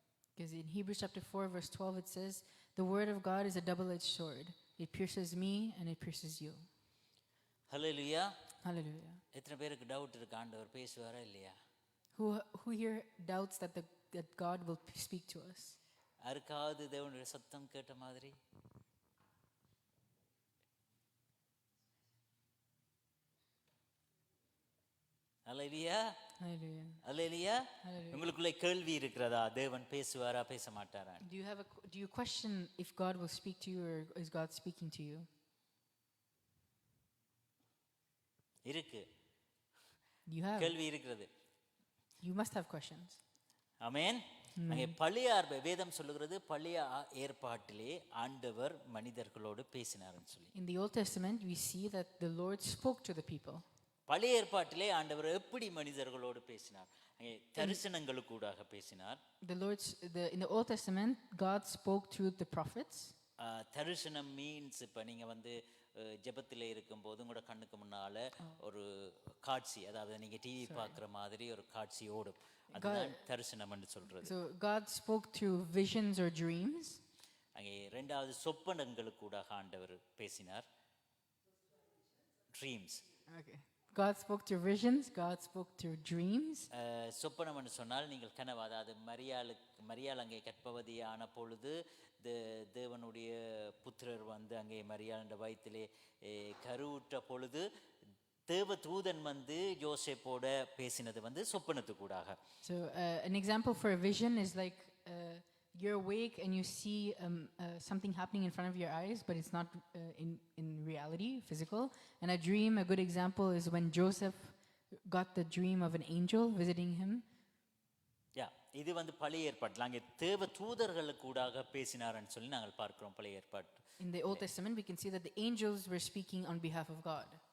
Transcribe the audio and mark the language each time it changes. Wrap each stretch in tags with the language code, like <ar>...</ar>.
<en>Because in Hebrews chapter 4 verse 12 it says, the word of God is a double-edged sword. It pierces me and it pierces you. Hallelujah. Hallelujah.</en> <ta>எத்தனை பேருக்கு doubt இருக்கு ஆண்டவர் பேசுவாரா இல்லையா?</ta> <en>Who here doubts that God will speak to us?</en> <ta>யாருக்காவது தேவனுடைய சத்தம் கேட்ட மாதிரி? அல்லேலூயா.</ta> <en>Hallelujah.</en> <ta>அல்லேலூயா. உங்களுக்குள்ள கேள்வி இருக்கிறதா, தேவன் பேசுவாரா பேச மாட்டாரா?</ta> <en>Do you question if God will speak to you or is God speaking to you?</en> <ta>இருக்கு.</ta> <en>You have.</en> <ta>கேள்வி இருக்கிறது.</ta> <en>You must have questions.</en> <ta>ஆமென். அங்கே பழைய வேதம் சொல்லுகிறது, பழைய ஏற்பாட்டிலே ஆண்டவர் மனிதர்களோடு பேசினார்னு சொல்லி.</ta> <en>In the Old Testament we see that the Lord spoke to the people.</en> <ta>பழைய ஏற்பாட்டிலே ஆண்டவர் எப்படி மனிதர்களோடு பேசினார்? அங்கே தரிசனங்களுக்கூடாக பேசினார்.</ta> <en>In the Old Testament God spoke through the prophets.</en> <ta>தரிசனம் மீன்ஸ் இப்போ நீங்கள் வந்து ஜெபத்திலே இருக்கும்போது உங்களோட கண்ணுக்கு முன்னால ஒரு காட்சி, அதாவது நீங்கள் டிவி பார்க்குற மாதிரி ஒரு காட்சி ஓடும், அதுதான் தரிசனம் என்று சொல்றது.</ta> <en>So God spoke through visions or dreams.</en> <ta>அங்கே ரெண்டாவது சொப்பனங்களுக்கூடாக ஆண்டவர் பேசினார், dreams.</ta> <en>Okay. God spoke through visions, God spoke through dreams.</en> <ta>சொப்பனம் என்று சொன்னால் நீங்கள் கனவு, அதாவது மரியாள் அங்கே கர்ப்பவதியான பொழுது தேவனுடைய புத்திரர் வந்து அங்கே மரியாள் வயிற்றிலே கருவுற்ற பொழுது தேவ தூதன் வந்து யோசேப்போட பேசினது வந்து சொப்பனத்துக்கூடாக.</ta> <en>So an example for a vision is like you're awake and you see something happening in front of your eyes, but it's not in reality, physical. And a dream, a good example is when Joseph got the dream of an angel visiting him.</en> <ta>யா, இது வந்து பழைய ஏற்பாட்டில் அங்கே தேவ தூதர்களுக்கூடாக பேசினார்னு சொல்லி நாங்கள் பார்க்கிறோம் பழைய ஏற்பாட்டு.</ta> <en>In the Old Testament, we can see that the angels were speaking on behalf of God.</en>